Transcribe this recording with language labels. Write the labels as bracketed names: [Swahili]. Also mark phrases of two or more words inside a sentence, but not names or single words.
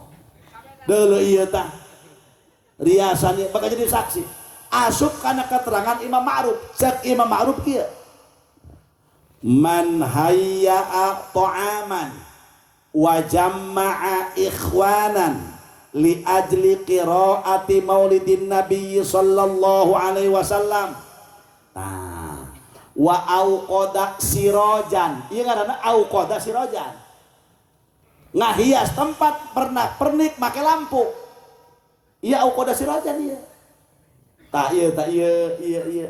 [Sundanese] Deuleuh ieu tah riasan ieu bakal jadi saksi. Asup kana keterangan Imam Ma'ruf. Cek Imam Ma'ruf kieu. [Arabic] من هيأ طعاما وجمع إخوانا لأجل قراءة مولد النبي صلى الله عليه وسلم. Nah, وأوقد سراجا. [Sundanese] Ieu ngaranna [Arabic] أوقد سراجا. [Sundanese] Ngahias tempat pernik make lampu. Iya [Arabic] أوقد سراجا [Sundanese] ieu. Tak iya.